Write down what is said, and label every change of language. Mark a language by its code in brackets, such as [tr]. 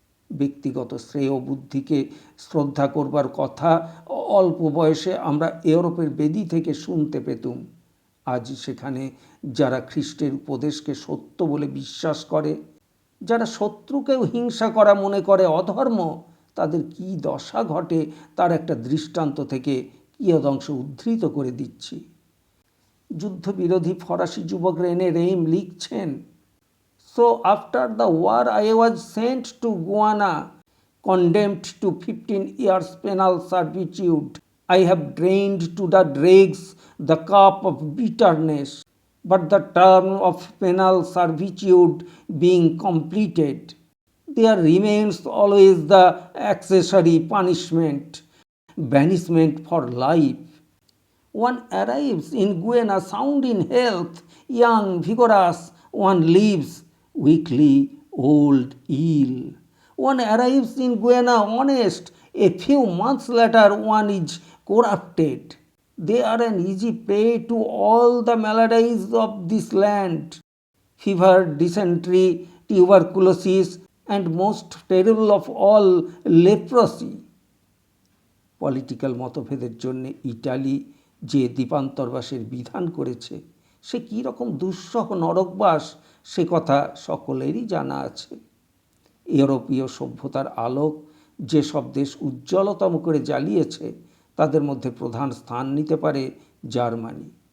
[bn] ব্যক্তিগত শ্রেয় বুদ্ধিকে শ্রদ্ধা করবার কথা অল্প বয়সে আমরা ইউরোপের বেদি থেকে শুনতে পেতুম। আজ সেখানে যারা খ্রিস্টের উপদেশকে সত্য বলে বিশ্বাস করে, যারা শত্রুকেও হিংসা করা মনে করে অধর্ম, তাদের কি দশা ঘটে তার একটা দৃষ্টান্ত থেকে কিয়দংশ উদ্ধৃত করে দিচ্ছি। যুদ্ধবিরোধী ফরাসি যুবক রেনে রেইম লিখছেন, [en] So after the war I was sent to Guiana, condemned to 15 years penal servitude. I have drained to the dregs the cup of bitterness, but the term of penal servitude being completed, there remains always the accessory punishment, banishment for life. One arrives in Guiana sound in health, young, vigorous. One leaves weakly, old, ill. One arrives in Guiana honest. A few months later one is corrupted. They are an easy prey to all the maladies of this land. Fever, dysentery, tuberculosis, and most terrible of all, leprosy. [bn] Political মতভেদের জন্য Italy যে দ্বীপান্তরবাসের বিধান করেছে, সে কী রকম দুঃসহ নরকবাস সে কথা সকলেরই জানা আছে। ইউরোপীয় সভ্যতার আলোক যেসব দেশ উজ্জ্বলতম করে জ্বালিয়েছে, তাদের মধ্যে প্রধান স্থান নিতে পারে জার্মানি।